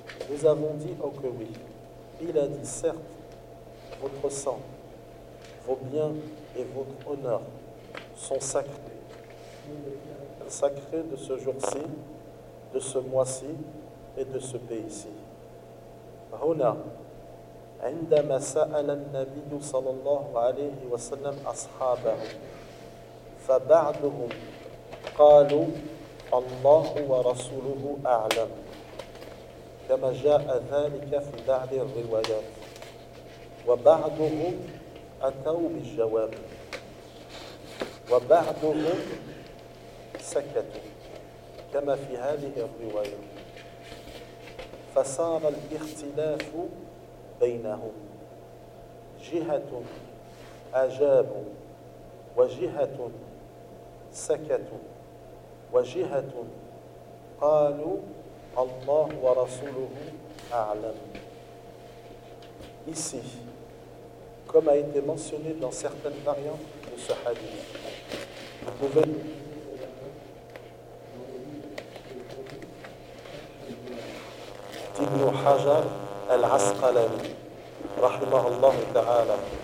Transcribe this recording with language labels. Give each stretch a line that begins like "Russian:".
French: Nous avons dit, oh que oui. Il a dit, certes, votre sang, vos biens et votre honneur sont sacrés. Sacrés de ce jour-ci, de ce mois-ci et de ce pays-ci.
Arabic: Hona. عندما سأل النبي صلى الله عليه وسلم أصحابه فبعضهم قالوا الله ورسوله أعلم كما جاء ذلك في بعض الروايات وبعضهم أتوا بالجواب وبعضهم سكتوا كما في هذه الرواية فصار الاختلاف بينهم جهة أجابوا وجهة سكتوا وجهة قالوا الله ورسوله أعلم.
French: Ici, comme a été mentionné dans certaines variantes de ce hadith, vous pouvez...
Arabic: Ibn Hajar al-Asqalani رحمه الله تعالى.